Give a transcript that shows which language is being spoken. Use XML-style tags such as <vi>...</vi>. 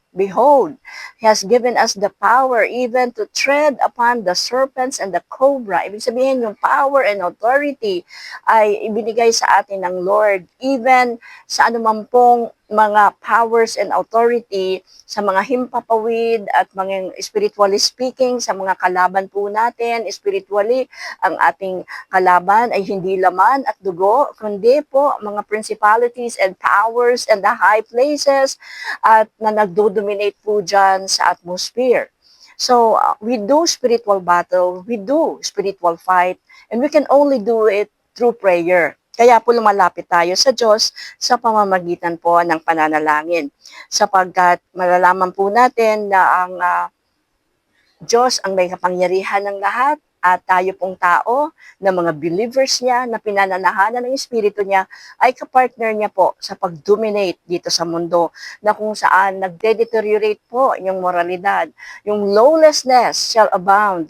<en>Behold, He has given us the power even to tread upon the serpents and the cobra.</en> <tl>Ibig sabihin, yung power and authority ay ibinigay sa atin ng Lord, even sa anuman pong mga powers and authority sa mga himpapawid at mga spiritually speaking, sa mga kalaban po natin, spiritually, ang ating kalaban ay hindi laman at dugo, kundi po mga</tl> <en>principalities and powers and the high places</en> <tl>at na nagdo-dominate po dyan sa atmosphere.</tl> <en>So, we do spiritual battle, we do spiritual fight, and we can only do it through prayer.</en> <tl>Kaya po lumalapit tayo sa Diyos sa pamamagitan po ng pananalangin. Sapagkat malalaman po natin na ang Diyos ang may kapangyarihan ng lahat at tayo pong tao na mga believers niya na pinananahanan ng Espiritu niya ay kapartner niya po sa pag-dominate dito sa mundo na kung saan nagde-deteriorate po yung moralidad.</tl> <en>Yung lawlessness shall abound.</en>